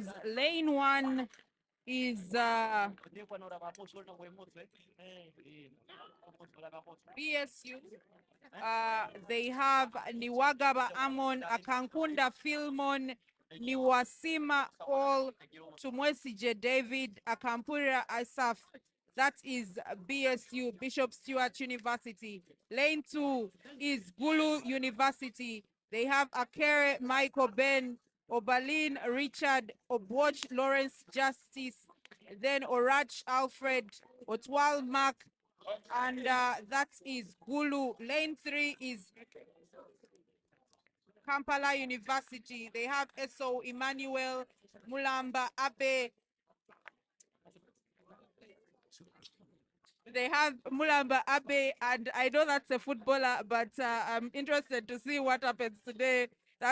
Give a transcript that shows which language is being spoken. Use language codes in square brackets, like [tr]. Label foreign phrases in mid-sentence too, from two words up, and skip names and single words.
[en] Lane 1 is BSU. They have Niwagaba Amon, Akankunda Filmon, Niwasima Paul, Tumwesije David, Akampura Asaf. That is BSU, Bishop Stewart University. Lane 2 is Gulu University. They have Akere Michael Ben, Obalin Richard, Obwatch Lawrence Justice, then Orach Alfred, Otwal Mark, and that is Gulu. Lane 3 is Kampala University. They have Eso Emmanuel, Mulamba Abe. They have Mulamba Abe, and I know that's a footballer, but I'm interested to see what happens today.